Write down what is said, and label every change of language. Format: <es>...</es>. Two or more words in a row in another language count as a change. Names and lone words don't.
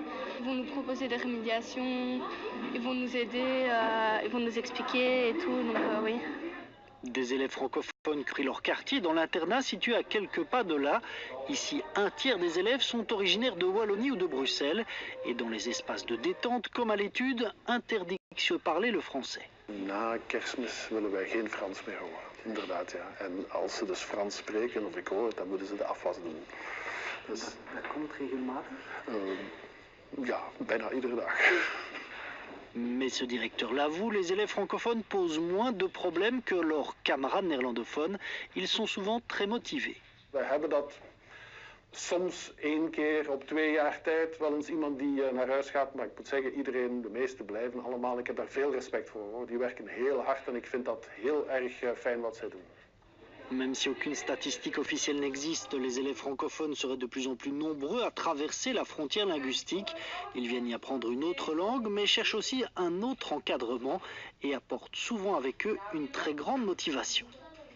<fr>Ils vont nous proposer des remédiations, ils vont nous aider, ils vont nous expliquer et tout, donc oui. Des élèves francophones crient leur quartier dans l'internat situé à quelques pas de là. Ici, un tiers des élèves sont originaires de Wallonie ou de Bruxelles. Et dans les espaces de détente, comme à l'étude, interdiction de parler le français.</fr> <nl>Na Kerstmis willen wij geen Frans meer horen. Inderdaad, ja. En als ze dus Frans spreken, of ik hoor het, dan moeten ze de afwas doen. Dus, dat komt regelmatig? Ja, bijna iedere dag.</nl> <fr>Mais ce directeur l'avoue, les élèves francophones posent moins de problèmes que leurs camarades néerlandophones. Ils sont souvent très motivés.</fr> <nl>We hebben dat soms 1 keer op 2 jaar tijd wel eens iemand die naar huis gaat. Maar ik moet zeggen, iedereen, de meesten blijven allemaal. Ik heb daar veel respect voor, hoor. Die werken heel hard en ik vind dat heel erg fijn wat zij doen.</nl> <fr>Même si aucune statistique officielle n'existe, les élèves francophones seraient de plus en plus nombreux à traverser la frontière linguistique. Ils viennent y apprendre une autre langue, mais cherchent aussi un autre encadrement et apportent souvent avec eux une très grande motivation.</fr>